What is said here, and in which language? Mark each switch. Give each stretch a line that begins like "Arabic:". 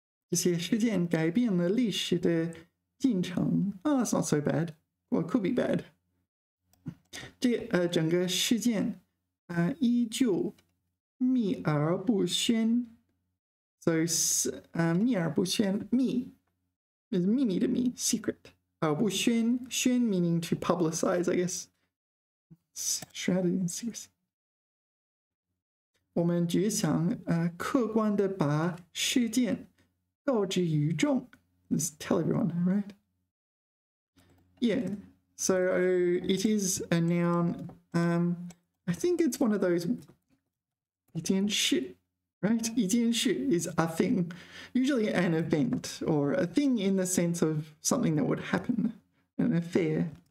Chinese: 这些事件改变了历史的进程.
English: Oh, that's not so bad. Well, it could be bad.
Chinese: 整个事件依旧秘而不宣. So 秘而不宣. 秘
English: is 秘密的秘 secret. 不宣 meaning to publicize, I guess. Shrouded in secrecy.
Chinese: 我们只想客观的把事件告知于众.
English: Just tell everyone, right? Yeah. So it is a noun. I think it's one of those 一件事, right? 一件事 is a thing, usually an event or a thing in the sense of something that would happen, an affair.